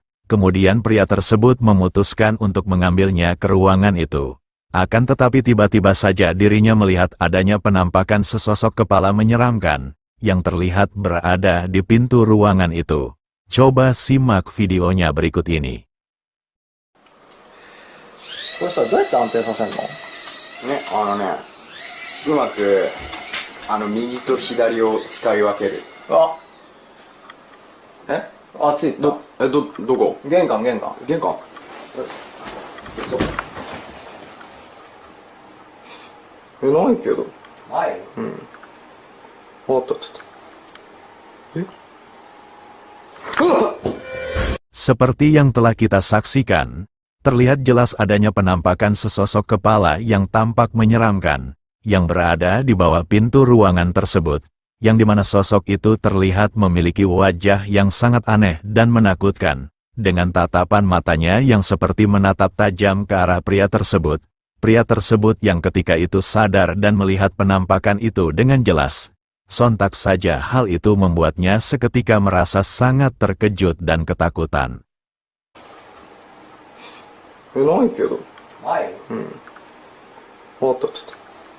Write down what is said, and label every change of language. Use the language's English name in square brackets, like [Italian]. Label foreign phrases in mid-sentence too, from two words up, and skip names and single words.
[Indonesian] Kemudian pria tersebut memutuskan untuk mengambilnya ke ruangan itu. Akan tetapi tiba-tiba saja dirinya melihat adanya penampakan sesosok kepala menyeramkan, yang terlihat berada di pintu ruangan itu. Coba simak videonya berikut ini. [Japanese] これさ、どうやって安定させんの？ね、うまく右と左を使い分ける。あ、え？あっちどこ？玄関。玄関。そう。ないけど。ない？うん。あった。え？ [Indonesian] Seperti yang telah kita saksikan, terlihat jelas adanya penampakan sesosok kepala yang tampak menyeramkan, yang berada di bawah pintu ruangan tersebut, yang dimana sosok itu terlihat memiliki wajah yang sangat aneh dan menakutkan, dengan tatapan matanya yang seperti menatap tajam ke arah pria tersebut. Pria tersebut yang ketika itu sadar dan melihat penampakan itu dengan jelas. Sontak saja hal itu membuatnya seketika merasa sangat terkejut dan ketakutan. [Japanese] ないけど。ない？うん。あった。